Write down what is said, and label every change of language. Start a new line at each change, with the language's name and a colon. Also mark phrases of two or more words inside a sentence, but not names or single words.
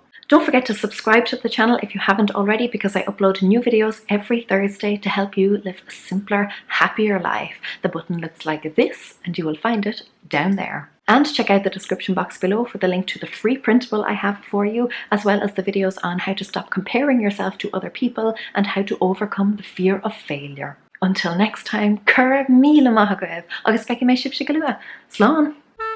English: Don't forget to subscribe to the channel if you haven't already, because I upload new videos every Thursday to help you live a simpler, happier life. The button looks like this, and you will find it down there. And check out the description box below for the link to the free printable I have for you, as well as the videos on how to stop comparing yourself to other people and how to overcome the fear of failure. Until next time,
Irish: cur míle maith agaibh, agus feici mé sibh go luath. Slán!